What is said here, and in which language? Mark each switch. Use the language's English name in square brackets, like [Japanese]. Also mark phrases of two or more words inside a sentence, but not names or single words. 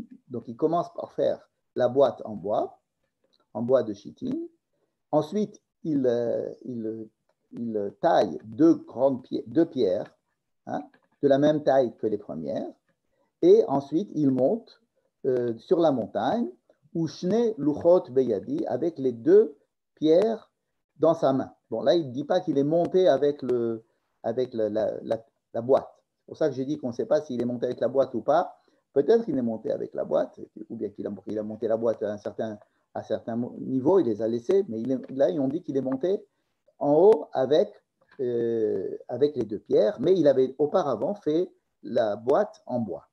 [French] Donc il commence par faire la boîte en bois de shittim. Ensuite, il taille 2 pierres, de la même taille que les premières. Et ensuite, il monte sur la montagne, [Hebrew] ושני לוחות בידי, [French] avec les 2 pierres dans sa main. Bon, là, il ne dit pas qu'il est monté avec la boîte. C'est pour ça que j'ai dit qu'on ne sait pas s'il est monté avec la boîte ou pas. Peut-être qu'il est monté avec la boîte, ou bien qu'il a monté la boîte à un certain niveau, il les a laissés, mais là, on dit qu'il est monté en haut avec les 2 pierres, mais il avait auparavant fait la boîte en bois.